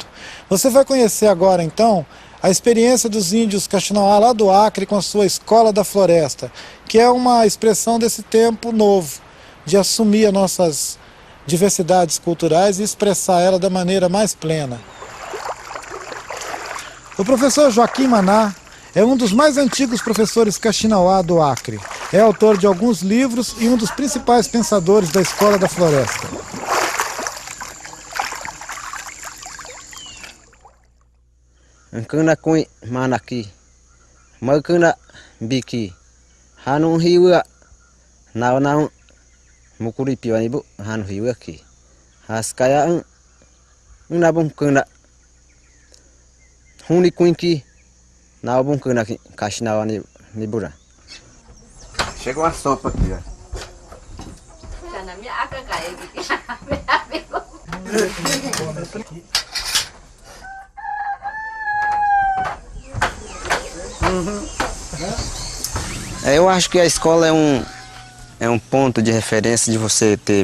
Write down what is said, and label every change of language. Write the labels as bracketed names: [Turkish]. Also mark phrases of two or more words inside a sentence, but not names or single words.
[Portuguese] Você vai conhecer agora, então, a experiência dos índios Kaxinawá lá do Acre com a sua Escola da Floresta, que é uma expressão desse tempo novo, de assumir as nossas diversidades culturais e expressar ela da maneira mais plena. O professor Joaquim Maná é um dos mais antigos professores Kaxinawá do Acre. É autor de alguns livros e um dos principais pensadores da Escola da Floresta. [Cashinahua] Nkuna kui manaki, maguna biki, hanun hiwa, naunau mukuri piwanibu hanu hiwa ki, haskaya nabung kuna, huni kuinki, nabung kuna Kaxinawá nibura. [Portuguese] Chega uma sopa aqui, ó. Eu acho que a escola é um ponto de referência de você ter